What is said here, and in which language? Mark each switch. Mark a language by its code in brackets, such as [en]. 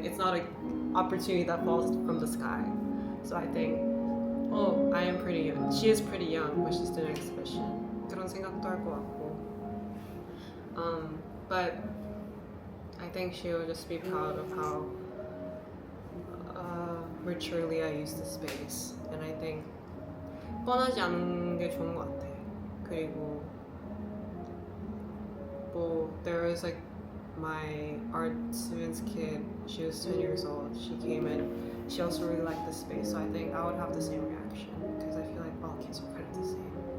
[en] It's not an opportunity that falls from the sky. So I think I am pretty young. She is pretty young when she's doing an exhibition. [ko] 그런 생각도 할 것 같고. [en] But I think she will just be proud of how maturely I use the space. And I think [ko] 뻔하지 않은 게 좋은 것 같아. 그리고 [en] there was my art student's kid. She was 10 years old. She came in. She also really liked the space, so I think I would have the same reaction because I feel like all kids are kind of the same.